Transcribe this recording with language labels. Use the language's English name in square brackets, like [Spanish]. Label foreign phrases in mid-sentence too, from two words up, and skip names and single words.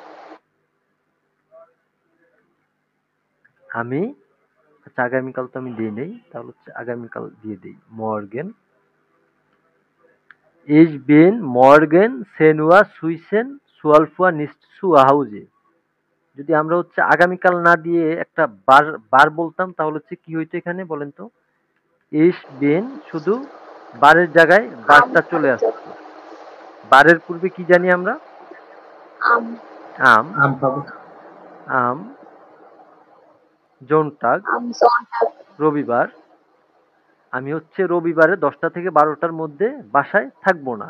[Bangla] আমি, আচ্ছা আগামীকাল তো আমি দেই নাই, তাহলে হচ্ছে আগামীকাল দিয়ে দেই। [German] morgen, Ich bin morgen 10 Uhr zwischen zwölf Uhr nicht zu Hause. [Bangla] যদি আমরা হচ্ছে আগামীকাল না দিয়ে একটা বার বার বলতাম তাহলে হচ্ছে কি হইতো এখানে বলেন তো? [German] Ich bin, [Bangla] শুধু বারের জায়গায় আম বারটা চলে হয়তো। আসতো। বারের পূর্বে কি জানি আমরা? আম। আম, আম পাবো। [German] am, Sonntag, am Sonntag. [Bangla] রবিবার। আমি হচ্ছে রবিবারে ১০টা থেকে ১২টার মধ্যে বাসায় থাকবো না।